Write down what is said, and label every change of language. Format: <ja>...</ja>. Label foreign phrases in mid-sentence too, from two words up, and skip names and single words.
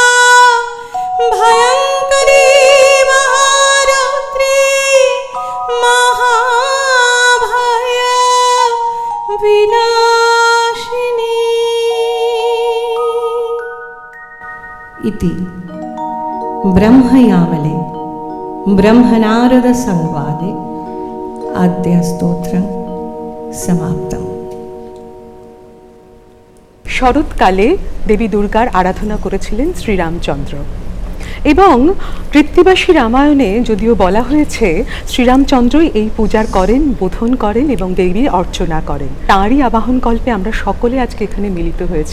<sa>भयङ्करी महारुद्री महाभय विनाशिनी इति ब्रह्मयामले ब्रह्मनारद संवादे आद्य स्तोत्रं समाप्तम्।</sa> <bn>শরৎকালে দেবী দুর্গার আরাধনা করেছিলেন শ্রীরামচন্দ্র এবং কৃত্তিবাসী রামায়ণে যদিও বলা হয়েছে শ্রীরামচন্দ্রই এই পূজার করেন, বোধন করেন এবং দেবীর অর্চনা করেন। তাঁরই আবাহন কল্পে আমরা সকলে আজকে এখানে মিলিত হয়েছি।</bn>